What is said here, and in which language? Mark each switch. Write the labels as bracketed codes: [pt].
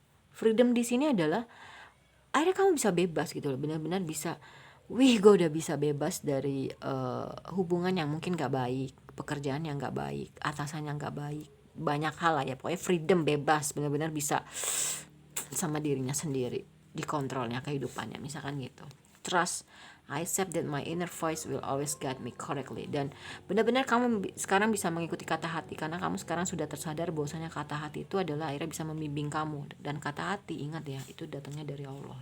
[id] Freedom di sini adalah akhirnya kamu bisa bebas gitu loh, benar-benar bisa. Wih, gue udah bisa bebas dari hubungan yang mungkin gak baik, pekerjaan yang gak baik, atasan yang gak baik, banyak hal lah ya. Pokoknya freedom, bebas, benar-benar bisa sama dirinya sendiri, dikontrolnya kehidupannya, misalkan gitu. [en] Trust, I accept that my inner voice will always guide me correctly. [id] Dan benar-benar kamu sekarang bisa mengikuti kata hati, karena kamu sekarang sudah tersadar bahwasanya kata hati itu adalah akhirnya bisa membimbing kamu. Dan kata hati, ingat ya, itu datangnya dari Allah.